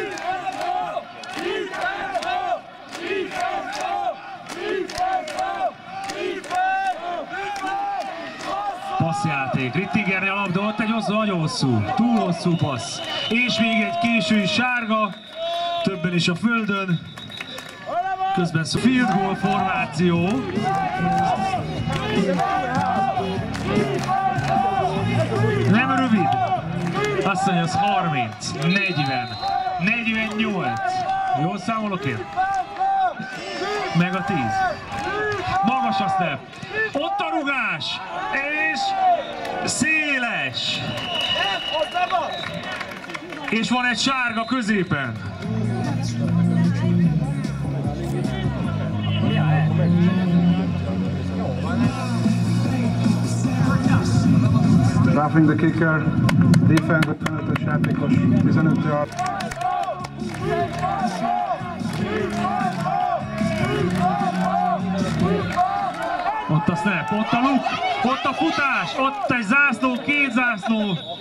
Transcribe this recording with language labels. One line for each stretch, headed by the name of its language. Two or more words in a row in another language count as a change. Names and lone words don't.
Hungarian: Passzjáték, Rittigerre a labda, ott egy nagyon hosszú, túl hosszú passz. És még egy késői sárga, többen is a földön. Közben
English: field goal
Hungarian: formáció. Nem rövid. Azt mondja, az 30, 40, 48. Jól számolok én? Meg a 10. Magas a snap. Ott a rugás. És széles. És van egy sárga középen.
English: Roughing the kicker, defense
Hungarian: 55-ös játékos,
English: 15 yard.
Hungarian: Ott a snap, ott a look, ott a futás, ott egy zászló, két zászló.